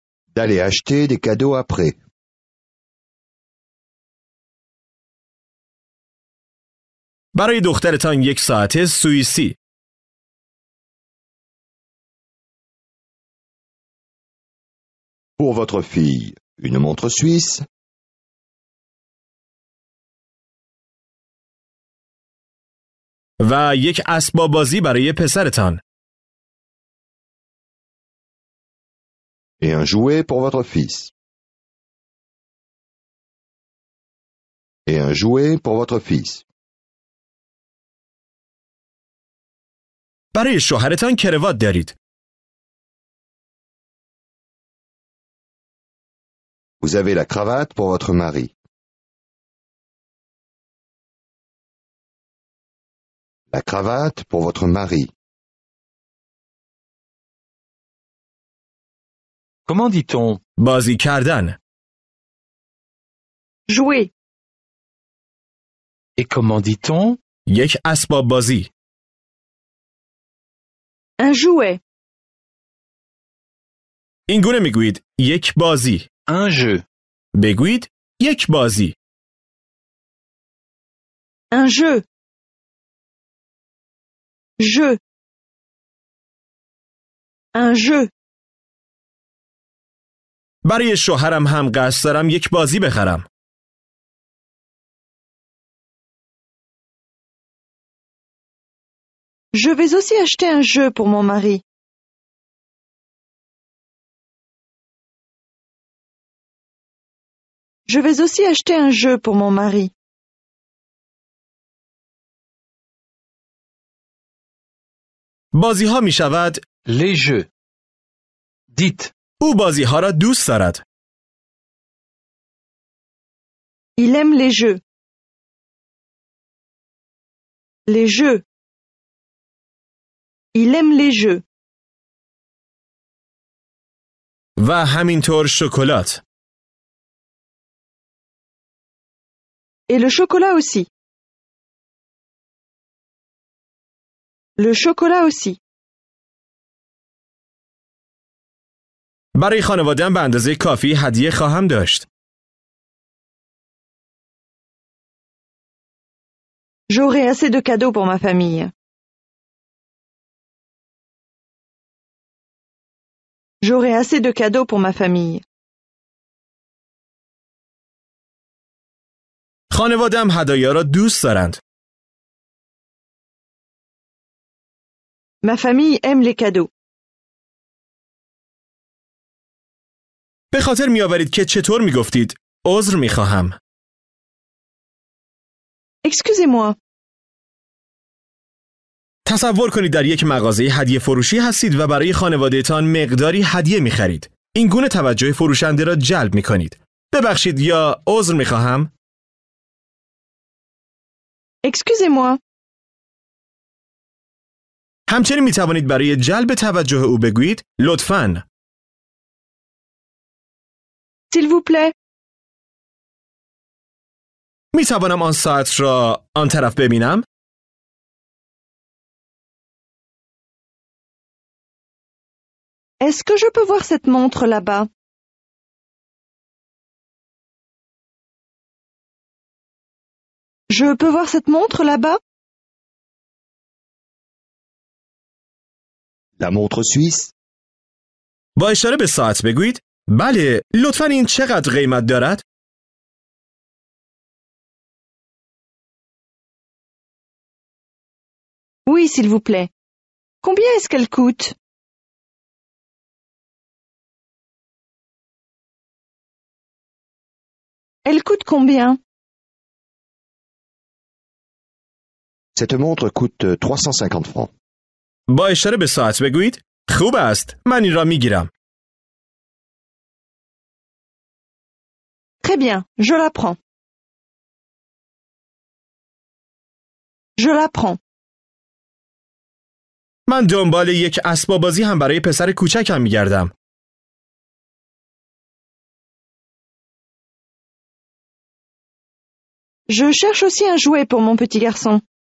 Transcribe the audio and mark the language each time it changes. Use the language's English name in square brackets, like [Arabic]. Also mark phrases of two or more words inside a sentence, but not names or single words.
[French] D'aller acheter des cadeaux après. [Persian] برای دخترتان یک ساعت سوئیسی. [French] Pour votre fille, une montre suisse. [Persian] و یک اسباب بازی برای پسرتان. [French] Et un jouet pour votre fils. Et un jouet pour votre fils. [Persian] برای شوهرتان کراوات دارید. [French] Vous avez la cravate pour votre mari. La cravate pour votre mari. Comment dit-on? [Persian] بازی کردن. [French] Jouer. Et comment dit-on? [Persian] یک اسباب بازی. [French] Un jouet. [Persian] این گونه میگویید یک بازی. [French] Un jeu. [Persian] بگویید یک بازی. [French] Un jeu. Jeu. Un jeu. [Persian] برای شوهرم هم قصد دارم یک بازی بخرم. [French] Je vais aussi acheter un jeu pour mon mari. Je vais aussi acheter un jeu pour mon mari. [Persian] بازی ها می شود [French] Les jeux. Dites. [Persian] او بازی ها را دوست دارد. [French] Il aime les jeux. Les jeux. Il aime les jeux. [Persian] و همینطور شکلات. [French] Et le chocolat aussi. Le chocolat aussi. [Persian] برای خانواده‌ام به اندازه کافی هدیه خواهم داشت. [French] J'aurai assez de cadeaux pour ma famille. J'aurai assez de cadeaux pour ma famille. [Persian] خانواده‌ام هدایا را دوست دارند. [French] Ma famille aime les cadeaux. [Persian] به خاطر می‌آورید که چطور می‌گفتید عذر می‌خواهم. [French] Excusez-moi. [Persian] تصور کنید در یک مغازه هدیه فروشی هستید و برای خانواده‌تان مقداری هدیه می‌خرید. این گونه توجه فروشنده را جلب می‌کنید. ببخشید یا عذر می‌خواهم. [French] Excusez-moi. [Persian] همچنین می‌توانید برای جلب توجه او بگویید لطفاً. [French] S'il vous plaît. [Persian] می‌توانم آن ساعت را آن طرف ببینم؟ [French] Est-ce que je peux voir cette montre là-bas? Je peux voir cette montre là-bas? La montre suisse. [Persian] با اشاره به ساعت بگویید بله، لطفاً این چقدر قیمت دارد؟ [French] Oui, s'il vous plaît. Combien est-ce qu'elle coûte? Elle coûte combien? Cette montre coûte 350 francs. [Persian] با اشاره به ساعت بگویید خوب است، من این را میگیرم. [French] Très bien, je la prends. Je la prends. [Persian] من دنبال یک اسباب بازی هم برای پسر کوچکم میگردم. [French] Je cherche aussi un jouet pour mon petit garçon.